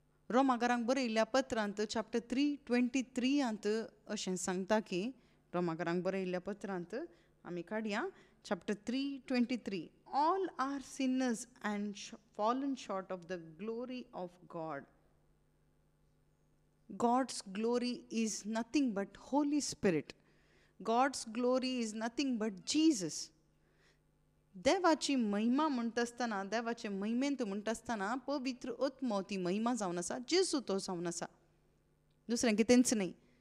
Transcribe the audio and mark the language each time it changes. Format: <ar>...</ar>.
<kok>रोमाकारांक बरयल्ल्या पत्रांत चॅप्टर 3:23 अशें सांगता की रोमाकारांक बरयल्ल्या पत्रांत आमी काडया चॅप्टर 3:23</kok> <en>all are sinners and fallen short of the glory of God. God's glory is nothing but Holy Spirit. God's glory is nothing but Jesus.</en> <kok>देवाची महिमा म्हणटा आसतना देवाचे महिमेंत म्हणटा आसतना पवित्र आत्मो ती महिमा जावन आसा, जेजू तो जावन आसा, दुसरें कितेंच न्ही.</kok>